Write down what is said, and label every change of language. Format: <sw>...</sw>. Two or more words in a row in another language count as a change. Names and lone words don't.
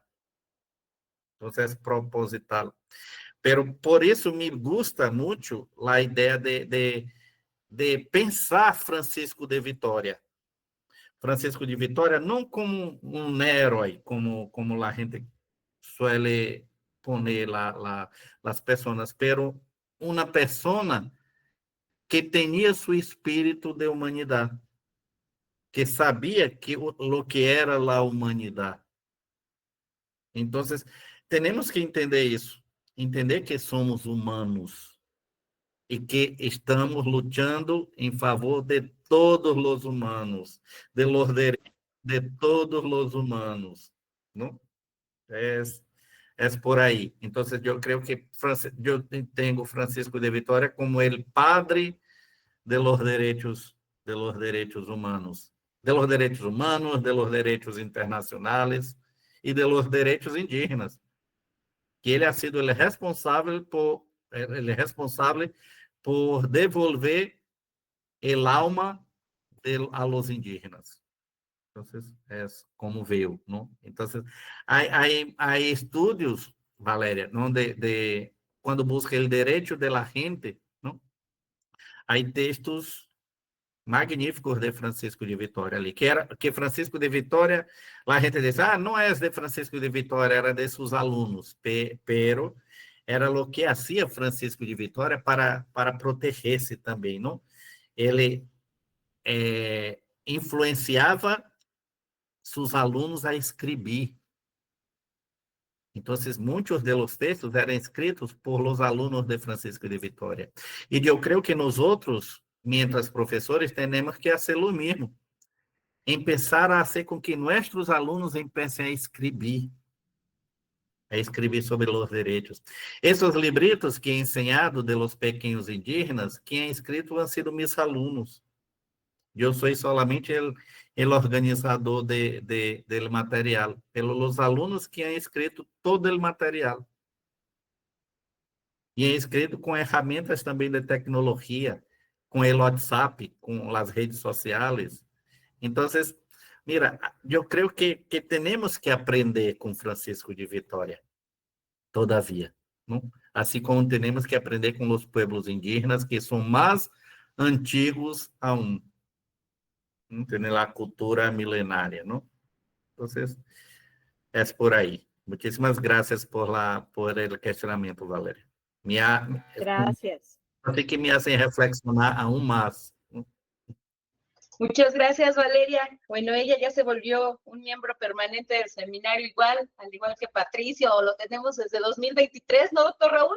<pt>Então, é proposital. Pero por isso</pt> <es>me gusta</es> <pt>muito a ideia de pensar Francisco de Vitória. Francisco de Vitória não como um herói, como a gente</pt> <es>suele poner</es> <pt>as pessoas, pero uma pessoa que tinha seu espírito de humanidade, que sabia o que era a humanidade. Então, temos que entender isso, entender que somos humanos e que estamos lutando em favor de todos os humanos,</pt> <es>de los derechos</es> <pt>de todos os humanos, não? É por aí. Então, eu creio que eu tenho Francisco de Vitória como o padre</pt> <es>de los derechos</es> <pt>humanos,</pt> <es>de los derechos</es> <pt>internacionais e</pt> <es>de los derechos</es> <pt>indígenas, que ele</pt> <es>ha sido</es> <pt>o responsável por devolver</pt> <es>el alma a los</es> <pt>indígenas. Então, é como veio, não? Então, há estudos, Valéria, não, quando busca o direito</pt> <es>de la</es> <pt>gente, não? Há textos magníficos de Francisco de Vitória ali, que Francisco de Vitória, a gente diz, não é de Francisco de Vitória, era de seus alunos, pero era o que hacía Francisco de Vitória para proteger-se também, não? Ele influenciava seus alunos a escrever. Então, muitos dos textos eram escritos por los alunos de Francisco de Vitória. E eu creio que nós outros, mientras professores, temos que fazer o mesmo. Empezar a fazer com que nossos alunos empecem a escrever sobre os direitos. Esses libritos que he ensinado de los pequenos indígenas, quem é escrito</pt> <es>han sido</es> <pt>meus alunos. Eu sou solamente o organizador del material, pelos alunos que</pt> <es>han escrito</es> <pt>todo o material. E é escrito com ferramentas também de tecnologia, com o WhatsApp, com as redes sociais. Então, mira, eu creio que temos que aprender com Francisco de Vitória, todavia, não? Assim como temos que aprender com os pueblos indígenas, que são mais antigos aún. Tem a cultura milenária, não? Então, é por aí. Muitíssimas graças por o questionamento, Valéria.</pt> <es>Gracias. Así que me hacen reflexionar aún más. Muchas gracias, Valeria. Bueno, ella ya se volvió un miembro permanente del seminario igual, al igual que Patricio, lo tenemos desde 2023, ¿no, doctor Raúl?</es>